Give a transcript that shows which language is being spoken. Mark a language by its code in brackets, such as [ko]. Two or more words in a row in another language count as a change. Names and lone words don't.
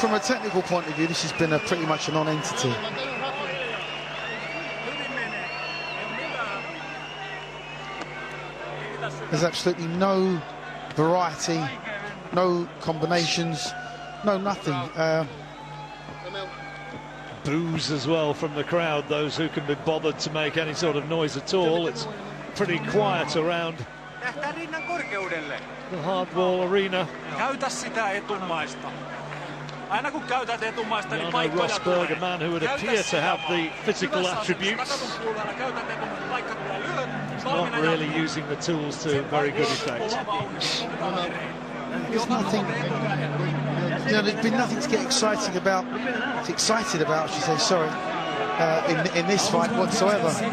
[en] From a technical point of view, this has been pretty much a non-entity. There's absolutely no variety, no combinations, no nothing. Boos as well from the crowd, those who can be bothered to make any sort of noise at all. It's pretty quiet around the hardball arena. [fi] Käytä sitä etumaista. Aina kun käytät etumaista, niin paikkoja Rosberg, tulee. [en] a man who would appear to have the physical attributes, not really using the tools to very good effect. There's nothing, you know, there's been nothing to get excited about, I should say, sorry, in this fight whatsoever.